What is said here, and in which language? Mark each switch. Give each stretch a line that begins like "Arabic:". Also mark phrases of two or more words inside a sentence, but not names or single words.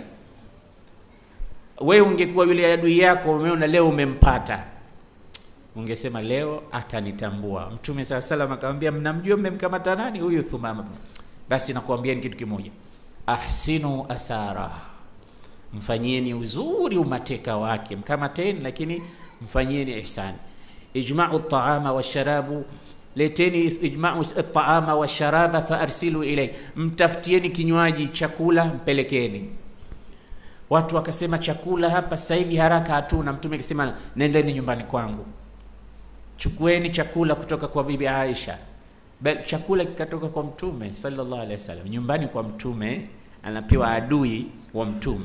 Swahili: Wewe ungekuwa yule adui yako, umeona leo umempata, ungesema leo atanitambua. Mtume SAW akamwambia, mnamjua mmemkamata nani? Huyu Thumama. Basi nakuambia ni kitu kimoja,
Arabic: أحسنوا الإسار,
Swahili: mfanyieni uzuri umateka wake, mkamateni lakini mfanyieni ihsani.
Arabic: اجمعوا الطعام والشراب, leteni اجمعوا الطعام والشراب فأرسلوا إلي,
Swahili: mtafutieni kinywaji, chakula mpelekeni. Watu wakasema chakula hapa sasa hivi haraka hatuna. Mtume akasema nendeni nyumbani kwangu, chukueni chakula kutoka kwa bibi Aisha. Bali chakula kikatoka kwa Mtume
Arabic: صلى الله عليه وسلم
Swahili: nyumbani kwa Mtume, anapewa adui wa Mtume.